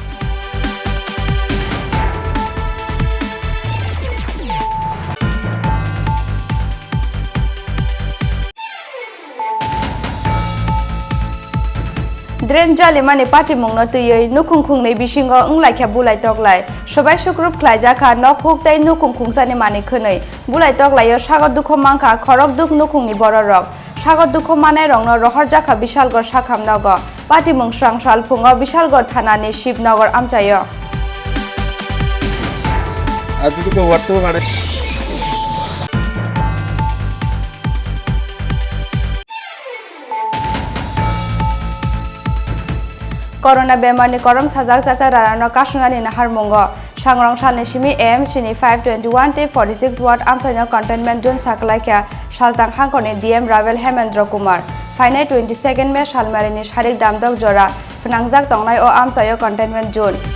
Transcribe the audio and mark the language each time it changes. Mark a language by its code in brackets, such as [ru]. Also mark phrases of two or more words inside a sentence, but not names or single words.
[trp] Dren jale mane party mongno tuyei nukhungkhung nei bisingo unglaikha bulai toklai sobai sukrup khlaijaka nok huktai nukhungkhungsani mane khonei bulai toklaio sagar dukho mangkha khorok duk nukhungni bororok sagar dukho manai rongno rohorjaka bishalgor sakhamnago party mung srangsal phungo bishalgor thanani shibnagor amchayo [bn] আজকে হোয়াটসঅ্যাপে পাঠাই [trp] Corona bemarni korom sajak chacha rarano kasunani nahar mongo sangrong salni simi am sini 521 te 46 watt amsaino [en] containment zone [trp] saklaikya saltang hangkoni dm ravel hemendra kumar fainai 22nd me salmarini sharik damdok jora phnangjak tongnai o amsayo [en] containment zone